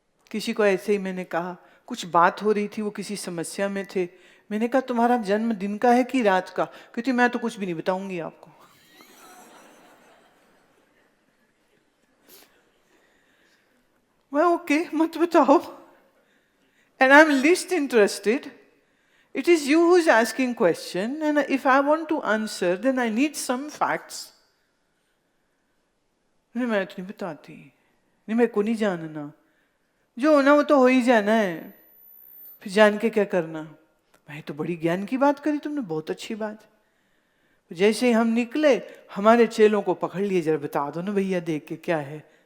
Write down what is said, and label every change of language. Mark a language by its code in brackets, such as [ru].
[hi] किसी को ऐसे ही मैंने कहा, कुछ बात हो रही थी, वो किसी समस्या में थे, मैंने कहा तुम्हारा जन्म दिन का है कि रात का? क्योंकि मैं तो कुछ भी नहीं बताऊंगी आपको। मैं ओके मत बताओ, [en] and I'm least interested. It is you who's asking question, and if I want to answer, then I need some facts. [hi] नहीं मैं तो नहीं बताती, नहीं मेरे को नहीं जानना, जो होना वो तो हो ही जाना है, फिर जान के क्या करना। मैं तो बड़ी ज्ञान की बात करी तुमने, बहुत अच्छी बात। जैसे ही हम निकले हमारे चेलों को पकड़ लिए, जरा बता दो ना भैया देख के क्या है।